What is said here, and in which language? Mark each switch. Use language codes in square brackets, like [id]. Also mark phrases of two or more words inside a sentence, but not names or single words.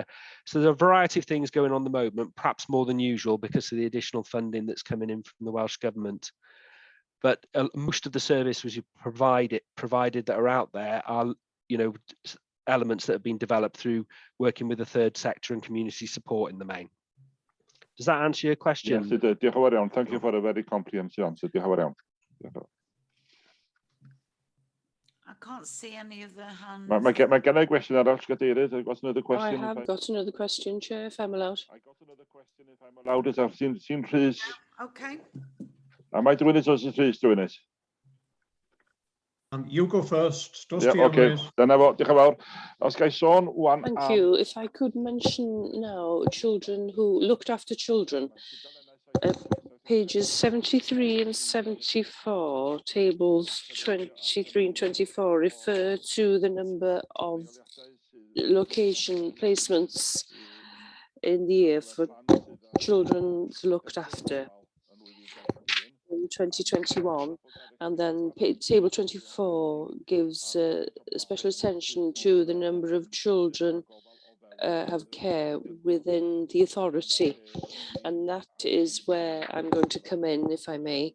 [en] So there are a variety of things going on at the moment, perhaps more than usual because of the additional funding that's coming in from the Welsh Government. But most of the services provided that are out there are, elements that have been developed through working with the third sector and community support in the main. Does that answer your question? Yes, it did. [cy] Diolch yn fawr iawn. [en] Thank you for a very comprehensive answer. [cy] Diolch yn fawr iawn. [en] I can't see any of the hands. [cy] Mae gen I gwestiwn arall, Gadeirydd. [en] I've got another question. I have got another question, Chair, if I'm allowed. I got another question if I'm allowed. [cy] Sy'n Rhys. [en] Okay. Am I doing it or is Rhys doing it? You go first. Yeah, [cy] okay. Dyna fo, diolch yn fawr. Os gai sôn wan... [en] Thank you. If I could mention now children who looked after children. Pages 73 and 74, tables 23 and 24 refer to the number of location placements in the year for children looked after in 2021, and then table 24 gives special attention to the number of children have care within the authority, and that is where I'm going to come in, if I may.